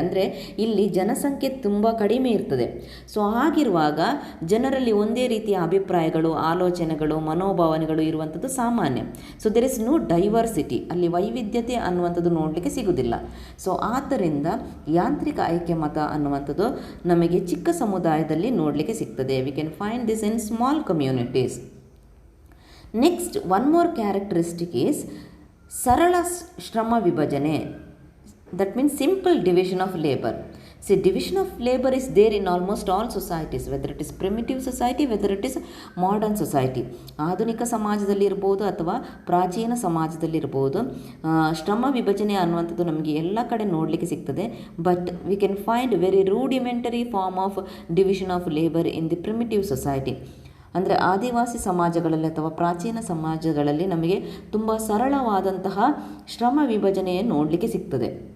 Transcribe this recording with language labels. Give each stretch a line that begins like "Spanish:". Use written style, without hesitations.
Kannada: ಅಂದರೆ ಇಲ್ಲಿ ಜನಸಂಖ್ಯೆ ತುಂಬ ಕಡಿಮೆ ಇರ್ತದೆ. ಸೊ ಹಾಗಿರುವಾಗ ಜನರಲ್ಲಿ ಒಂದೇ ರೀತಿಯ ಅಭಿಪ್ರಾಯಗಳು, ಆಲೋಚನೆಗಳು, ಮನೋಭಾವನೆಗಳು ಇರುವಂಥದ್ದು ಸಾಮಾನ್ಯ.
English: so there is no diversity,
Kannada: ಅಲ್ಲಿ ವೈವಿಧ್ಯತೆ ಅನ್ನುವಂಥದ್ದು ನೋಡಲಿಕ್ಕೆ ಸಿಗುವುದಿಲ್ಲ. ಸೊ ಆದ್ದರಿಂದ ಯಾಂತ್ರಿಕ ಐಕ್ಯಮತ ಅನ್ನುವಂಥದ್ದು ನಮಗೆ ಚಿಕ್ಕ ಸಮುದಾಯದಲ್ಲಿ ನೋಡಲಿಕ್ಕೆ ಸಿಗ್ತದೆ.
English: We can find this in small communities. Next, one more characteristic is
Kannada: ಸರಳ ಶ್ರಮ ವಿಭಜನೆ.
English: That means simple division of labor. See, division of labor is there in almost all societies, whether it is primitive society, whether it is modern society.
Kannada: ಆಧುನಿಕ ಸಮಾಜದಲ್ಲಿ ಇರ್ಬೋದು ಅಥವಾ ಪ್ರಾಚೀನ ಸಮಾಜದಲ್ಲಿರ್ಬೋದು, ಶ್ರಮ ವಿಭಜನೆ ಅನ್ನುವಂಥದ್ದು ನಮಗೆ ಎಲ್ಲ ಕಡೆ ನೋಡಲಿಕ್ಕೆ ಸಿಗ್ತದೆ.
English: But we can find very rudimentary form of division of labour in the primitive society.
Kannada: ಅಂದರೆ ಆದಿವಾಸಿ ಸಮಾಜಗಳಲ್ಲಿ ಅಥವಾ ಪ್ರಾಚೀನ ಸಮಾಜಗಳಲ್ಲಿ ನಮಗೆ ತುಂಬ ಸರಳವಾದಂತಹ ಶ್ರಮ ವಿಭಜನೆಯನ್ನು ನೋಡಲಿಕ್ಕೆ ಸಿಗ್ತದೆ.